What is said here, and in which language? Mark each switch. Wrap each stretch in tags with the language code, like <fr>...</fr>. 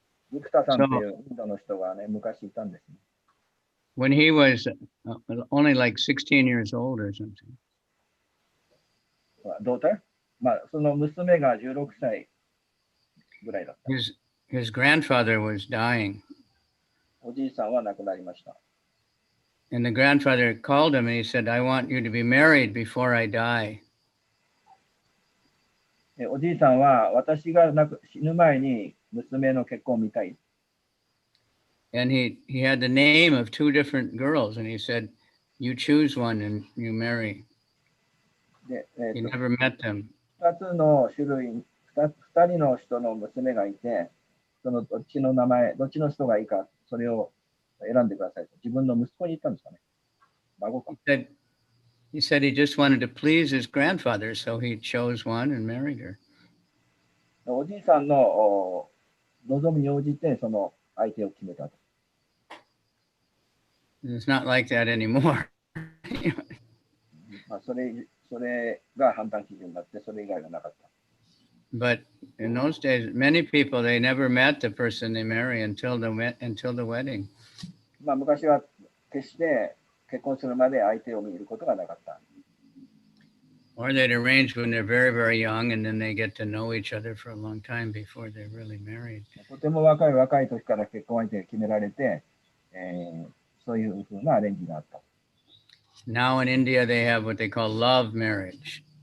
<ja>グプタさんっていうインドの人がね、昔いたんですね。</ja> <en>When he was only like 16 years old or something. Daughter?</en> <ja>その娘が16歳ぐらいだった。</ja> <en>His grandfather was dying.</en> <ja>おじいさんは亡くなりました。</ja> <en>And the grandfather called him and he said, I want you to be married before I die.</en> <ja>おじいさんは私が死ぬ前に娘の結婚を見たい。</ja> <en>And he had the name of two different girls, and he said, "You choose one and you marry."</en> <ja>で、</ja> <en>He never met them.</en> <ja>2つの種類、2人の人の娘がいて、そのどっちの名前、どっちの人がいいか、それを選んでくださいと。自分の息子に言ったんですかね。孫か。</ja> <en>He said he just wanted to please his grandfather, so he chose one and married her.</en> <ja>おじいさんの望みに応じて、その相手を決めたと。</ja> <en>It's not like that anymore.</en> <ja>まあ、それが判断基準になって、それ以外はなかった。</ja> <en>But in those days, many people, they never met the person they marry until the wedding.</en> <ja>まあ、昔は決して結婚するまで相手を見ることがなかった。</ja> <en>Or they'd arrange when they're very, very young, and then they get to know each other for a long time before they're really married.</en> <ja>とても若い時から結婚相手が決められて、そういうふうなアレンジがあった。</ja> <en>Now in India, they have what they call love marriage.</en>